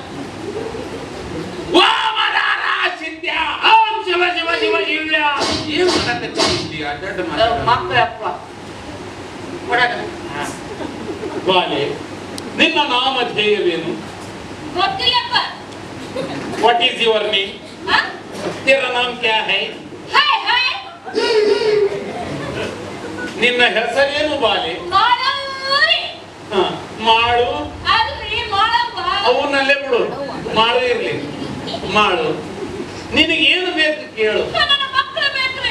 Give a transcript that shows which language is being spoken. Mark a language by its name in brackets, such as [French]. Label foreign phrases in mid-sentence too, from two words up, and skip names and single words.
[Kannada] ಓಂ ಹರ ಹರ ಸಿದ್ಯ ಓಂ ಶಿವ ಶಿವ ಶಿವ ಶಿವ್ಯ ಏನ್ ಮಾಡಕತ್ತಿ ಅಡ್ಡ ಮಾಡ ಮಕ್ಕಳಪ್ಪ ಕೊಡಕ ಬಾಲೆ ನಿನ್ನ ನಾಮಧೇಯವೇನು ಗೊತ್ತಿಲ್ಲಪ್ಪ [English] what is your name ಹಾ [Hindi] तेरा नाम क्या है ಹಾಯ್ ಹಾಯ್ [Kannada] ನಿನ್ನ ಹೆಸರೇನು ಬಾಲೆ ಮಾಡೂರಿ ಹ, ಮಾಡು ಅಲ್ರಿ ಮಾಡಪ್ಪ ಅವನಲ್ಲೇ ಬಿಡು ಮಾಡು ಇರ್ಲಿ ಮಾಡು ನಿನಗೆ ಏನು ಬೇಕು ಕೇಳು ನನ್ನ ಮಕ್ಕಳು ಬೇಕ್ರಿ